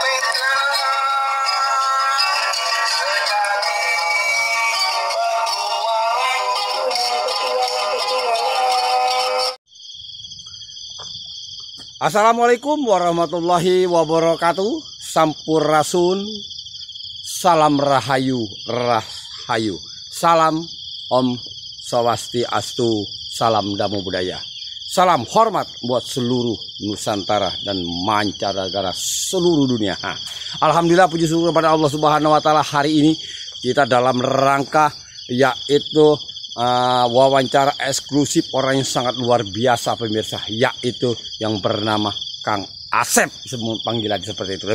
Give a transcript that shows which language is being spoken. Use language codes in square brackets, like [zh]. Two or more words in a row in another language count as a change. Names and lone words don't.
[ar] السلام عليكم ورحمة الله وبركاته. [id] Sampurasun. Salam rahayu, rahayu. [ban] Salam Om Swastiastu. [pi] Salam Namo Buddhaya. [id] Salam hormat buat seluruh Nusantara dan mancanegara seluruh dunia. Alhamdulillah, puji syukur kepada Allah [ar] سبحانه وتعالى. [id] Hari ini kita dalam rangka yaitu wawancara eksklusif orang yang sangat luar biasa pemirsa, yaitu yang bernama Kang Asep, semua panggilan seperti itu.